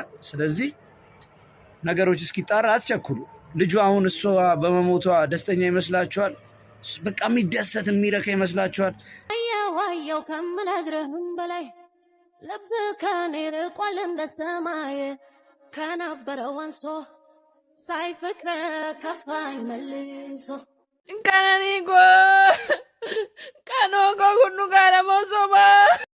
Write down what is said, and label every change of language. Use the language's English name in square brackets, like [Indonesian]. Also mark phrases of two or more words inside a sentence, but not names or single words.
[Amharic] ስለዚህ ነገሮች እስኪጣራ አትቸኩሉ። ልጁ አሁን እሷ በመሞቷ ደስተኛ ይመስላችኋል? በቃ የሚደሰት የሚረካ ይመስላችኋል? አየዋየው ከምነግርህም በላይ ልብ ከኔ ርቋል እንደ ሰማይ ከነበረው አንሶ ሳይፍቅረ ከፋኝ መልሶ Kanani ko kano ko kunu kana mo soba